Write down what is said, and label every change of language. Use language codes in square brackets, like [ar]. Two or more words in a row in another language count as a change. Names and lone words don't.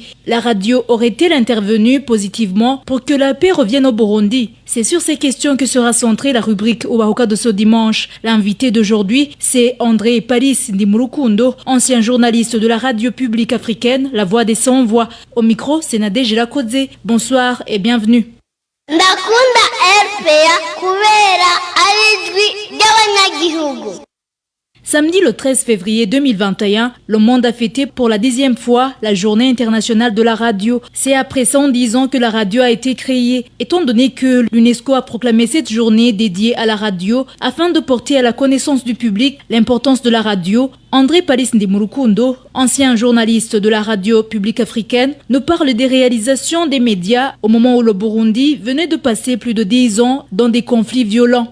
[fr] La radio aurait-elle intervenu positivement pour que la paix revienne au Burundi? C'est sur ces questions que sera centrée la rubrique Ubahuka de ce dimanche. L'invité d'aujourd'hui, c'est André Paris Ndimurukundo, ancien journaliste de la radio publique africaine, La Voix des Sans-Voix. Au micro, c'est Nadège Irakoze. Bonsoir et bienvenue. [rn] Ndakunda RPA kubera arijwi ry'abanyagihugu. [fr] Samedi le 13 février 2021, le monde a fêté pour la 10e fois la Journée internationale de la radio. C'est après 110 ans que la radio a été créée. Étant donné que l'UNESCO a proclamé cette journée dédiée à la radio afin de porter à la connaissance du public l'importance de la radio, André Paris Ndimurukundo, ancien journaliste de la radio publique africaine, nous parle des réalisations des médias au moment où le Burundi venait de passer plus de 10 ans dans des conflits violents.